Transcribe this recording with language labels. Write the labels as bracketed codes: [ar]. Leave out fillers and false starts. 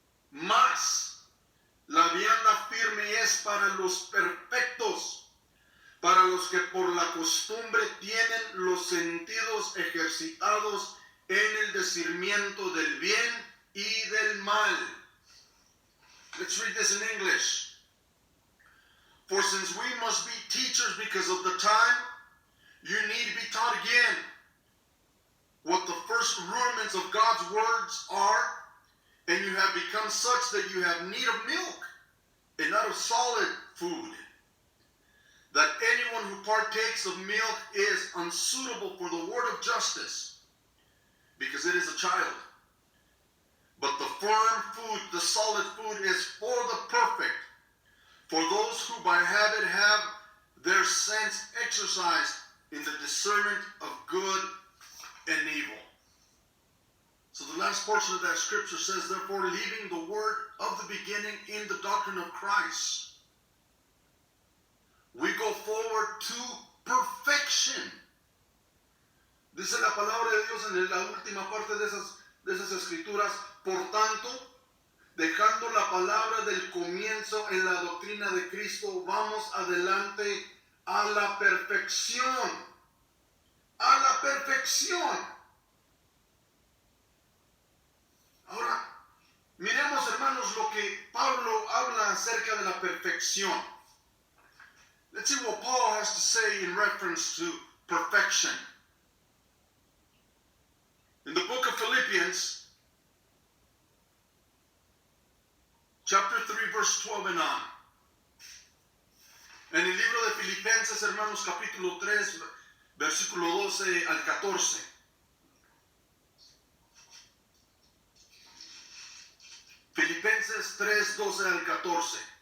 [es] Mas la vianda firme es para los perfectos, para los que por la costumbre tienen los sentidos ejercitados en el discernimiento del bien y del mal. [en] Let's read this in English. For since we must be teachers because of the time, you need to be taught again what the first rudiments of God's words are, and you have become such that you have need of milk and not of solid food. That anyone who partakes of milk is unsuitable for the word of justice, because it is a child. But the firm food, the solid food, is for the perfect, for those who by habit have their sense exercised in the discernment of good and evil. So the last portion of that scripture says, therefore, leaving the word of the beginning in the doctrine of Christ, we go forward to perfection. [es] Dice la palabra de Dios en la última parte de esas escrituras, por tanto, dejando la palabra del comienzo en la doctrina de Cristo, vamos adelante a la perfección. A la perfección. Ahora, miremos, hermanos, lo que Pablo habla acerca de la perfección. [en] Let's see what Paul has to say in reference to perfection. In the book of Philippians, chapter 3, verse 12 and on. [es] En el libro de Filipenses, hermanos, capítulo 3, versículo 12 al 14. Filipenses 3, 12 al 14.